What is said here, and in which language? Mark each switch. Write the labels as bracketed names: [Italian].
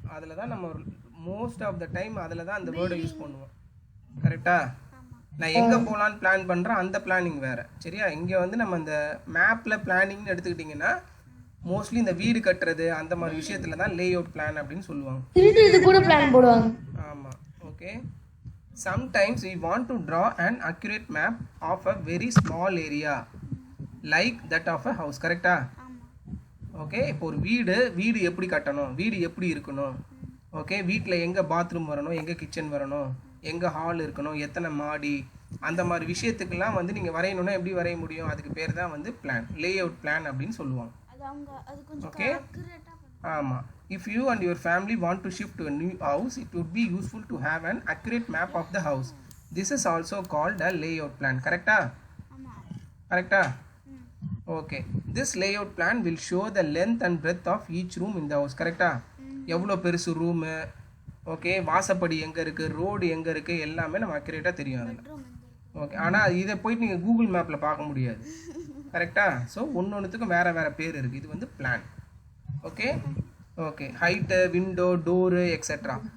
[Tamil] அதில் தான் நம்ம மோஸ்ட் ஆஃப் த டைம் அதில் தான் அந்த வேர்டை யூஸ் பண்ணுவோம். கரெக்டா? நான் எங்கே போகலான்னு பிளான் பண்ணுறேன், அந்த பிளானிங் வேறு. சரியா? இங்கே வந்து நம்ம இந்த மேப்பில் பிளானிங்னு எடுத்துக்கிட்டிங்கன்னா மோஸ்ட்லி இந்த வீடு கட்டுறது அந்த மாதிரி விஷயத்தில் தான் லே அவுட் பிளான் அப்படின்னு சொல்லுவாங்க. இது கூட பிளான் போடுவாங்க. ஆமாம். [English] Okay, sometimes we want to draw an accurate map of a very small area like that of a house. [Tamil] கரெக்டா? ஓகே, இப்போ ஒரு வீடு எப்படி கட்டணும், வீடு எப்படி இருக்கணும், ஓகே, வீட்டில் எங்கே பாத்ரூம் வரணும், எங்கே கிச்சன் வரணும், எங்கே ஹால் இருக்கணும், எத்தனை மாடி, அந்த மாதிரி விஷயத்துக்கெல்லாம் வந்து நீங்கள் வரையணும்னா எப்படி வரைய முடியும்? அதுக்கு பேர் தான் வந்து பிளான், லே அவுட் பிளான் அப்படின்னு சொல்லுவாங்க. ஓகே, ஆமாம். [English] If you and your family want to shift to a new house, it would be useful to have an accurate map of the house. This is also called a layout plan. Correcta? Correcta? Okay. This layout plan will show the length and breadth of each room in the house. Correcta? [Tamil] எவ்வளோ பெருசு room, okay, வாசப்படி எங்கே இருக்குது, road எங்கே இருக்குது, எல்லாமே நம்ம அக்யூரேட்டாக தெரியும் அதில். ஓகே, ஆனால் இதை போயிட்டு நீங்கள் கூகுள் மேப்பில் பார்க்க முடியாது. கரெக்டா? ஸோ ஒன்றுத்துக்கும் வேறு பேர் இருக்குது. இது வந்து plan. Okay, okay, height, window, door etcetera.